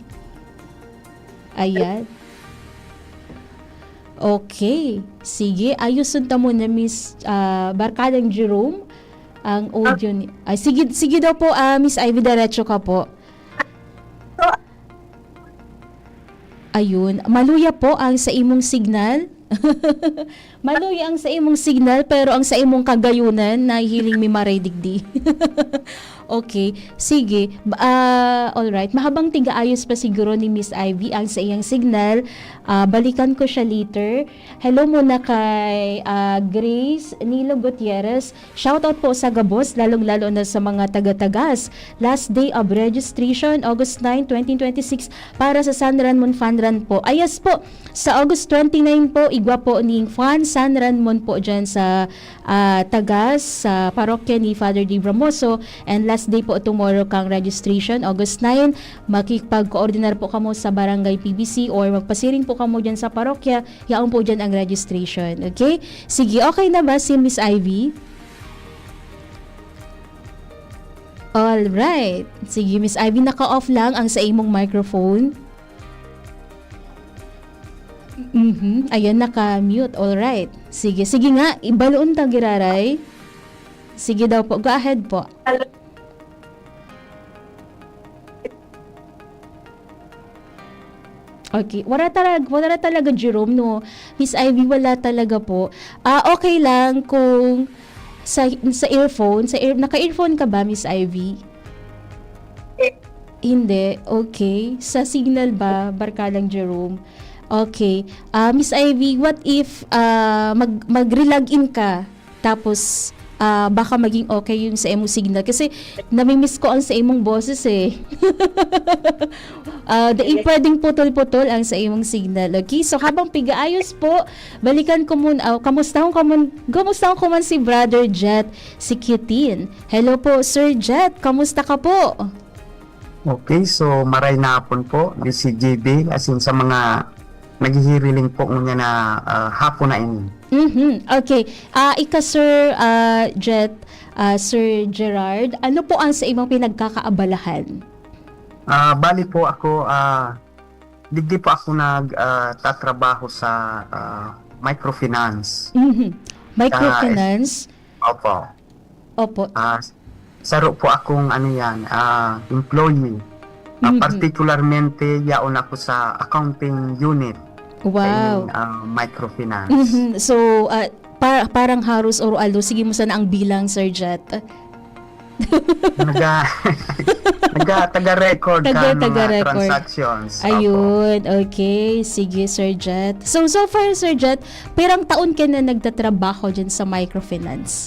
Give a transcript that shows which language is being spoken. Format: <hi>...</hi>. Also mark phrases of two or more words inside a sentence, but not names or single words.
<en>Ayan. Okay.</en> <tl>Sige, ayusin ta muna, Miss Barkadang Jerome. Ang audio ni...</tl> <bik>sige daw po, Miss Ivy, diretso ka po. Ayun. Maluya po ang sa imong signal. Maluya ang sa imong signal pero ang sa imong kagayunan nahihiling mi maray digdi.</bik> <en>Okay, sige.</en> <bik>Alright, mahabang tigaayos pa siguro ni Miss Ivy ang sa iyang signal.</bik> <tl>Balikan ko siya later. Hello muna kay Grace Nilo Gutierrez.</tl> <bik>Shoutout po sa Gabos, lalong-lalo na sa mga taga-tagas.</bik> <en>Last day of registration, August 9, 2026 para sa San Ramon Fan Run po.</en> <bik>Ayas po, sa August 29 po, igwa po ni San Ramon po dyan sa Tagas, sa parokya ni Father Di Bramoso.</bik> <en>And last day po tomorrow kang registration, August 9.</en> <bik>Makikipag-coordinar po kamo sa Barangay PBC or magpasiring po kamo dyan sa parokya. Yaon po dyan ang registration.</bik> <en>Okay?</en> <tl>Sige, okay na ba si Miss Ivy?</tl> <en>Alright.</en> <bik>Sige, Miss Ivy, naka-off lang ang sa imong microphone. Ayan, naka-mute. Alright. Sige nga, ibaloon ta giraray. Sige daw po,</bik> <en>go ahead po.</en> <tl>Okay, wala talaga Jerome, no? Miss Ivy, wala talaga po. Okay lang kung sa earphone, naka-earphone ka ba, Miss Ivy? Hindi, okay. Sa signal ba, Barkadang Jerome?</tl> <en>Okay.</en> <bik>Miss Ivy,</bik> <en>what if</en> <bik>mag-relog in ka, tapos baka maging okay yung sa imong signal kasi namimiss ko ang sa imong boses eh. Pwedeng putol-putol ang sa imong signal.</bik> <en>Okay?</en> <bik>So habang pigaayos po, balikan ko muna. Kamusta ko man si Brother Jet Sikitin. Hello po, Sir Jet. Kamusta ka po? Okay, so maray na hapon po, DCGB,</bik> <en>as in</en> <bik>sa mga naghihiriling po niya na hapon na ini.</bik> <en>Okay.</en> <bik>Ika Sir Jet, Sir Gerard, ano po ang sa imong pinagkakaabalahan? Bali po ako, digdi po ako tatrabaho sa microfinance.</bik> <en>Microfinance?</en> <tl>Opo. Opo.</tl> <bik>Saro po akong employee. Particularmente yaon ako sa</bik> <en>accounting unit. Wow. Microfinance. Mhm. So,</en> <bik>parang Harus or Aldo, sige mo sana ang bilang, Sir Jet.</bik> <tl>Taga-record ka ng mga Taga-record.</tl> <en>transactions. Opo.</en> <tl>Ayun, okay. Sige, Sir Jet.</tl> <bik>So far, Sir Jet, pirang taon ka na nagtatrabaho dyan sa microfinance?</bik>